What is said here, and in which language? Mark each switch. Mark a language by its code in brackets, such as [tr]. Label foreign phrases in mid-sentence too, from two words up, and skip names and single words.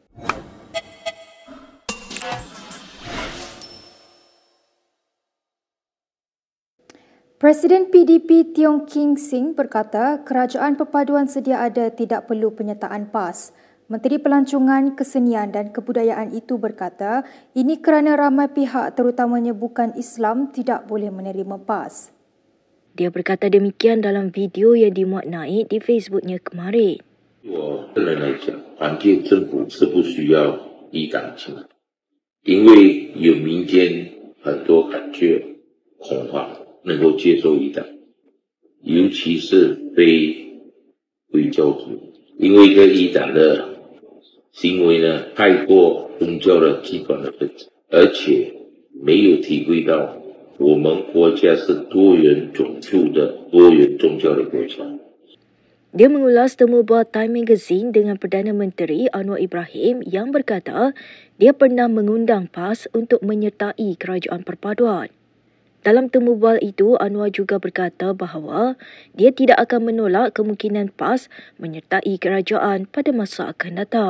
[ms] Presiden PDP Tiong King Sing berkata kerajaan perpaduan sedia ada tidak perlu penyertaan PAS. Menteri Pelancongan, Kesenian dan Kebudayaan itu berkata ini kerana ramai pihak terutamanya bukan Islam tidak boleh menerima PAS. Dia berkata demikian dalam video yang dimuat naik di Facebooknya kemarin. [zh] 我个人来讲，团结政府是不需要一党亲，因为有民间很多感觉恐慌，能够接受一党，尤其是非回教徒，因为这一党的行为呢太过宗教的极端的分子，而且没有体会到我们国家是多元种族的多元宗教的国家。 [ms] Dia mengulas temu bual Time Magazine dengan Perdana Menteri Anwar Ibrahim yang berkata dia pernah mengundang PAS untuk menyertai kerajaan perpaduan. Dalam temu bual itu, Anwar juga berkata bahawa dia tidak akan menolak kemungkinan PAS menyertai kerajaan pada masa akan datang.